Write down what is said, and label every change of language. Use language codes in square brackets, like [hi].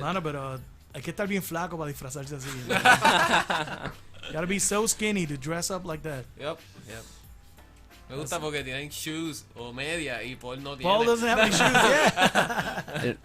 [es] Mano, pero hay que estar bien flaco para disfrazarse así. [en] Gotta be so skinny to dress up like that. Yep. [es] Me gusta porque tienen shoes o media y Paul no tiene. [en] Paul doesn't have any shoes, yeah.